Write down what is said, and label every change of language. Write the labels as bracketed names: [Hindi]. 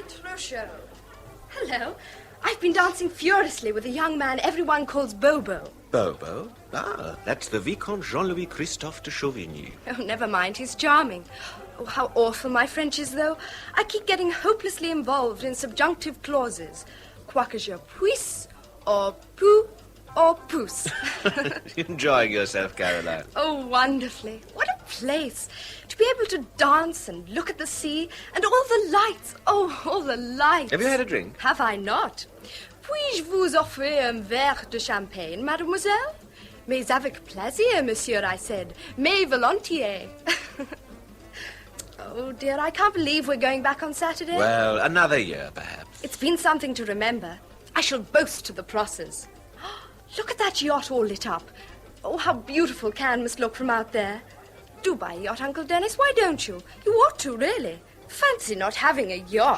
[English] Rochelle. Hello. I've been dancing furiously with a young man everyone calls Bobo. Bobo? Ah, that's the Vicomte Jean-Louis Christophe de Chauvigny. Oh, never mind. He's charming. Oh, how awful my French is, though. I keep getting hopelessly involved in subjunctive clauses. [French] Quoique je puisse, or pou, or pousse. [English] Enjoying yourself, Caroline? Oh, wonderfully. What a place. To be able to dance and look at the sea and all the lights. Oh, all the lights. Have you had a drink? Have I not? [French] Puis-je vous offrir un verre de champagne, mademoiselle? Mais avec plaisir, monsieur, [English] I said. [French] Mais volontiers. [English] Oh, dear, I can't believe we're going back on Saturday. Well, another year, perhaps. It's been something to remember. I shall boast to the Prosses. Look at that yacht all lit up. Oh, how beautiful Cannes must look from out there. Do buy a yacht, Uncle Dennis. Why don't you? You ought to, really. Fancy not having a yacht.